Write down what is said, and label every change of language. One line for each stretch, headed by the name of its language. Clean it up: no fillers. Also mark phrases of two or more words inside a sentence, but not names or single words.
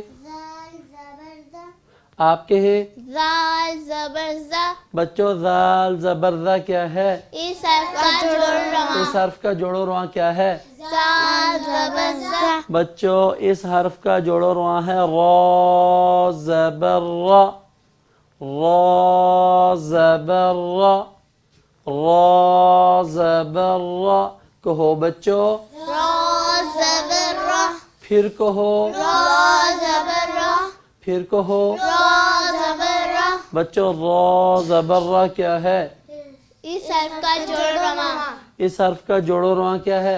Urdu: زال زبر زا، آپ کے ہیں۔ زال زبر زا۔ بچوں ذال زبر ذا کیا ہے؟ اس حرف کا جوڑ رواں، اس حرف کا جوڑ و رواں کیا ہے؟ زال زبر زا، بچوں اس حرف کا جوڑ و رواں ہے را زبر را، را زبر را، را زبر را۔ کہو بچوں، را زبر را، پھر کہو، را زبر را، پھر کہو۔ را زبر را۔ بچوں را زبر را کیا ہے؟ اس حرف کا جوڑ رواں، اس حرف کا جوڑ و رواں کیا ہے؟